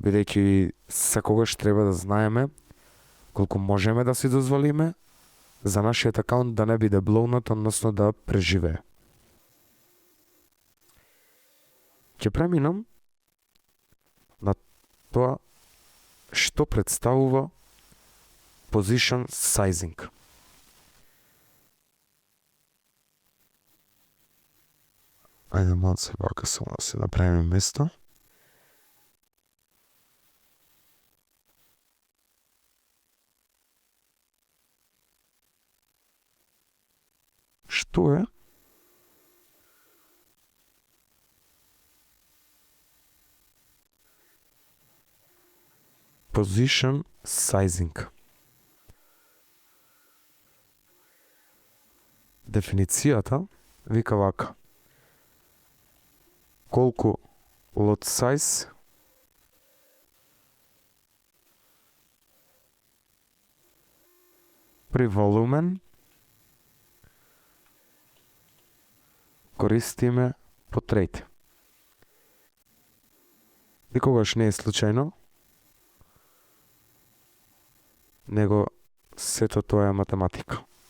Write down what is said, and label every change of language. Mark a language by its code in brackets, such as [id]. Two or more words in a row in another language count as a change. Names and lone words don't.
[mk] Бидејќи секогаш треба да знаеме колку можеме да си дозволиме за нашиот акаунт да не биде блоунат, односно да преживее. Ќе преминам на тоа што представува [en] position sizing. [mk] Ајде малце вака само да се направиме место. Што е [en] position sizing? [mk] Дефиницијата вика вака: колку [en] lot size [mk] при волумен користиме по трейд. Никогаш не е случајно, него сето тоа е математика.